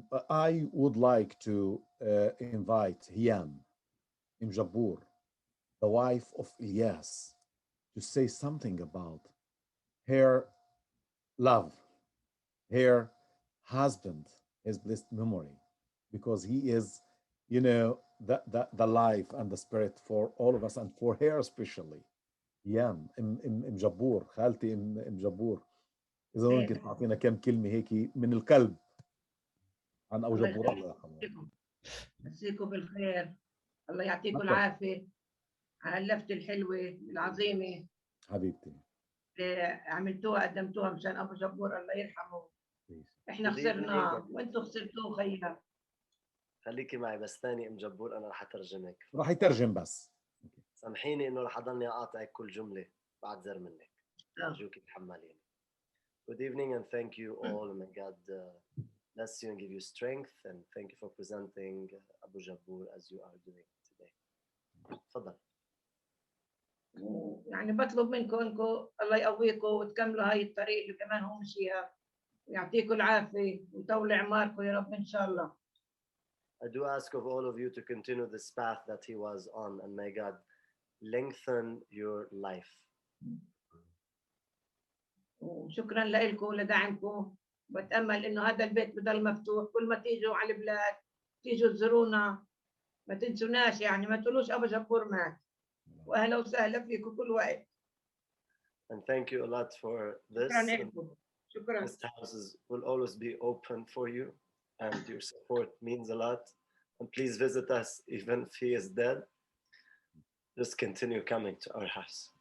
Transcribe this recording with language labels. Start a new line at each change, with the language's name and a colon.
English: I would like to invite Jabbour, the wife of Elias, to say something about her love, her husband, his blessed memory, because he is, you know, the life and the spirit for all of us and for her especially.
Arabic: Jabbour, خالتي جبور، إذا ممكن تعطينا كم كلمة هيك من القلب عن أبو الله جبور، الله يرحمه. يخليكم، مسيكم بالخير، الله يعطيكم الله العافية على اللفتة الحلوة العظيمة حبيبتي. اللي عملتوها قدمتوها مشان أبو جبور الله يرحمه.
English: Please.
Arabic: إحنا خسرناه وأنتوا خسرتوه خينا. خليكي معي بس ثاني ام جبور، انا رح اترجمك. راح يترجم بس. سامحيني انه رح اضلني اقاطعك كل جمله، بعتذر منك. ارجوك تحمليني.
English: Good evening and thank you all, and may God bless you and give you strength, and thank you for presenting Abu Jabbour as you are doing today.
Arabic: تفضل. يعني بطلب منكم انكم الله يقويكم وتكملوا هاي الطريق اللي كمان هو مشيها، ويعطيكم العافية ويطول أعماركم يا رب إن شاء الله.
English: I do ask of all of you to continue this path that he was on, and may God lengthen your life.
Arabic: وشكرا لكم ولدعمكم، بتأمل إنه هذا البيت بضل مفتوح، كل ما تيجوا على البلاد تيجوا تزورونا ما تنسوناش، يعني ما تقولوش أبو جبور مات، وأهلا وسهلا فيكم كل وقت.
English: And thank you a lot for this.
Arabic: شكرا لكم. شكرا.
English: This house will always be open for you, and your support means a lot. And please visit us even if he is dead. Just continue coming to our house.